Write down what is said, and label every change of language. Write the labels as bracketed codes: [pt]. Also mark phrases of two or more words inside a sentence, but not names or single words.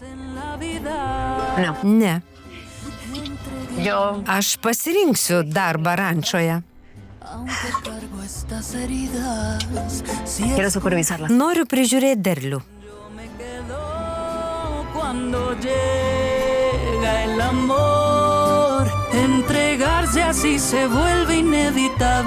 [lt] Ne. Aš pasirinksiu darbą rančoje. Noriu prižiūrėti derlių. [es] Cuando llega el amor, entregarse así se vuelve inédito.